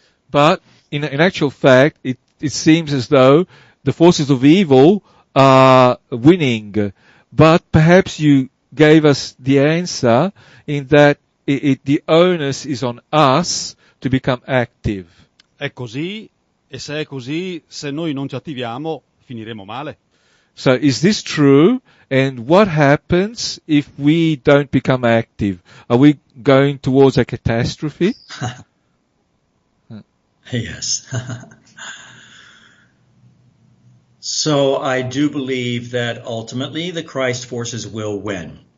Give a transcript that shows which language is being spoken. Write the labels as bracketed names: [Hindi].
[English] But in actual fact, it seems as though the forces of evil are winning. But perhaps you gave us the answer in that the onus is on us to become active. [Italian] È così, e se è così, se noi non ci attiviamo, finiremo male. [English] So is this true? And what happens if we don't become active? Are we going towards a catastrophe? Yes. So I do believe that ultimately the Christ forces will win.